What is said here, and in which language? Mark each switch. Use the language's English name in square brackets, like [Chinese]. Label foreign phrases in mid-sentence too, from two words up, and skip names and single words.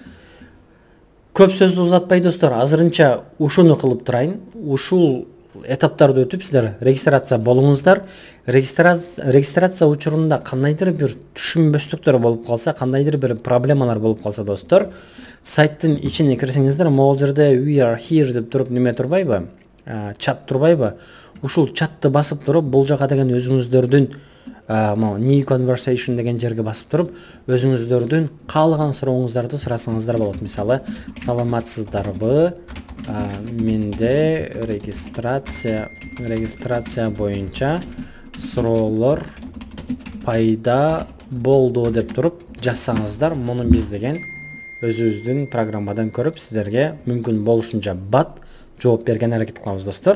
[Kyrgyz] Көп сөздү узатпай достор, азырынча ушуну кылып турайын. Ушул этаптарды өтүп сиздер регистрация болуңуздар. Регистрация учурунда кандайдыр бир түшүнбөстүктөр болуп калса, кандайдыр бир проблемалар болуп калса достор, сайттын ичине кирсеңиздер, могул жерде [English] we are here [Kyrgyz] деп туруп неме турбайбы? Чат турбайбы? Ушул чатты басып туруп, бул жака деген өзүңүздөрдүн [English] new conversation [Kyrgyz] деген жерге басып туруп, өзүңүздөрдүн каалаган сурооңуздарды сурасаңыздар болот. Мисалы, саламатсыздарбы? Менде регистрация боюнча суроолор пайда болду деп туруп жазсаңыздар, муну биз деген өзүбүздүн программадан көрүп, сиздерге мүмкүн болушунча бат жооп берген аракет кылабыз достор.